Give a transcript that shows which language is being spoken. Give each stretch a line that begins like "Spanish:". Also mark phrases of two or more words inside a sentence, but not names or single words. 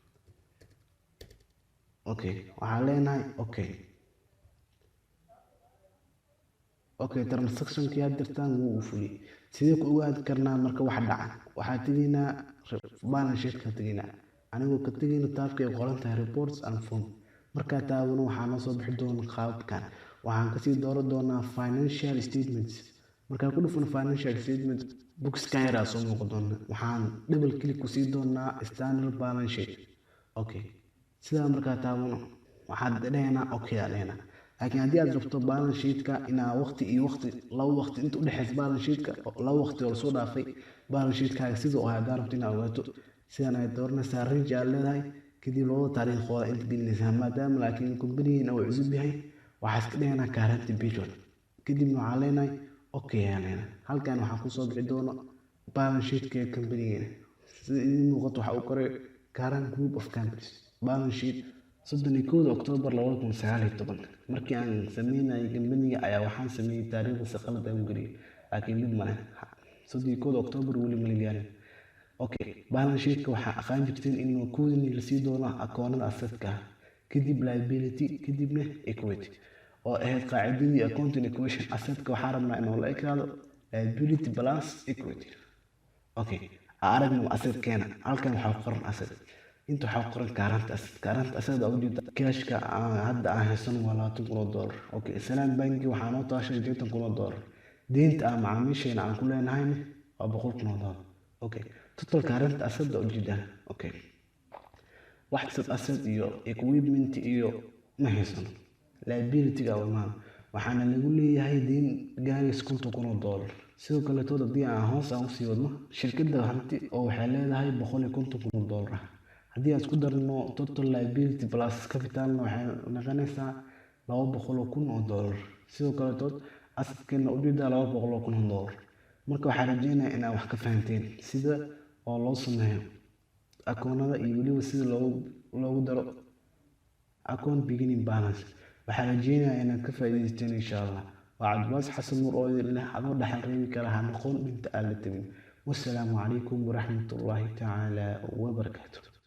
Somali: Okay, waxaan leenahay okay, transactionkii had jirtaan wuu fuliyay. sidee ku ogaan karnaa marka wax dhaca? waxaa tegaynaa
English: balance sheet-ka
Somali: tegaynaa. anigoo ka tegayno taabka ay qoran tahay
English: reports and fund.
Somali: markaa taabano waxaa noo soo bixi doona qaabkan. waxaan kasii dooran doonaa
English: financial statements.
Somali: markaan ku dhufano
English: financial statements
Somali: boxka yaraa soo muuqan doona. waxaan
English: double click
Somali: ku sii doonaa
English: standard balance sheet.
Somali: Okay, sidaa markaa taabano waxaad dhahaynaa okay aa dhahaynaa. laakiin haddii aad rabto
English: balance sheet-ka
Somali: inaa waqti iyo waqti laba waqti inta u dhexeysa
English: balance sheet-ka
Somali: laba waqti oo soo dhaafay
English: balance sheet-kaaga
Somali: sida oo haddii rabto inaad ogaato sidaan ay dooranaysaa range aad leedahay kadib labada taariikhood inta gelinaysaa. maadaama laakiin company-gan uu cusub yahay waxaa iska dhiganaa
English: current period.
Somali: kadibna waxaan leenahay okay ayaan leenahay. halkan waxaa kusoo bixi doona
English: balance sheet-ka
Somali: ee company-gan. sida idin muuqato waxaa u qoray
English: current group of companies balance sheet
Somali: 31 October 2019. markii aan sameynayay company-ga ayaa waxaan sameeyay taariikhda si qalad ah u geliyay laakiin mid ma leh 31 October weli ma la gaarin. Okay,
English: balance sheet-ka
Somali: waxaa aqaan jirteen inuu koodini la sii doono akoonada asset-ka, kadib liability, kadibna equity oo ahayd qaacidadii
English: accounting equation.
Somali: asset-ka waxaa rabnaa inuu la ekaado
English: liability plus equity.
Somali: Okay, aragna asset-keena halkan waxaa ku qoran asset, inta waxaa ku qoran
English: current asset
Somali: oo ujeeda cashka hadda aan haysan waa $20,000. Okay, Salaam Bank waxaa noo taashay $80,000. deynta aan macaamiisheena aan ku leenahay waa $100,000. Okay,
English: total current asset
Somali: oo ujeeda. Okay, wax asset iyo equipment iyo ma haysan. liability-ga waxaana lagu leeyahay deyn gaaraysa $50,000. sidoo kale haddii aan hoos aan usii wadno shirkadda hanti oo waxay leedahay $150,000. haddii aan isku darno
English: total liability plus capitalna
Somali: waxay noqonaysaa $200,000. sidoo kale asset-keena ujeeda $200,000. marka waxaan rajeynayaa inaad wax ka fahanteen sida oo loo sameeyo akoonada iyo weliba sida loogu daro
English: account beginning balance.
Somali: waxaan rajeynayaa inaad ka faa'iidaysteen
Arabic: إن شاء الله.
Somali: waa Cabdibaas Xasan Nuur oo idin leh adoo dhaxal reebi kara ha noqon inta aan la tabin.
Arabic: والسلام عليكم ورحمة الله تعالى وبركاته.